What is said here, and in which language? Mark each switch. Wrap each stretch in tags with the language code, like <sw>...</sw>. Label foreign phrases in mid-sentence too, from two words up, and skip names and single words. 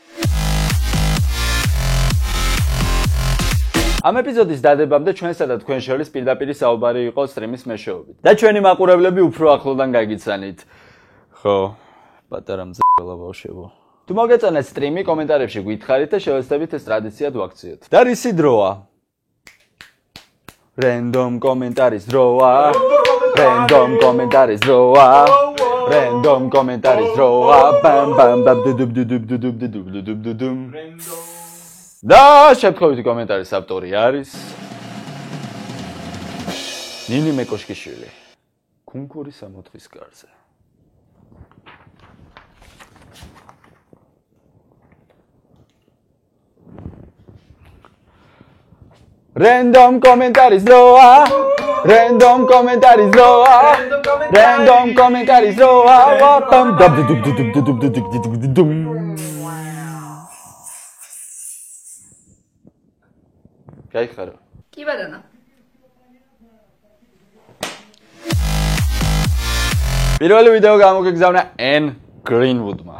<ka>ამ ეპიზოდის დადებამდე ჩვენსა და თქვენ შორის პირდაპირ საუბარი იყო სტრიმის მეშვეობით. და ჩვენი მაყურებლები უფრო ახლოდან გაგიცანით. ხო, პატარა მძელა ბავშვებო. თუ მოგეწონათ სტრიმი, კომენტარებში გითხარით და შევეცდებით ეს ტრადიციად ვაქციოთ. და რისი დროა?</ka> <en>Random commentaries დროა. Random commentaries დროა. Random commentaries დროა. Bam bam bam dudub.</en> <ka>და შემთხვევითი კომენტარის ავტორი არის ნინი მეკოშკიშვილი. კუნკურის 64 კარზე.</ka> <en>Random commentaries დროა. Random commentaries დროა. Random commentaries დროა. Bam dudub. გაიხარო.</en> <ka>კი ბატონო. პირველი ვიდეო გამოგეგზავნა N Greenwood-მა.</ka>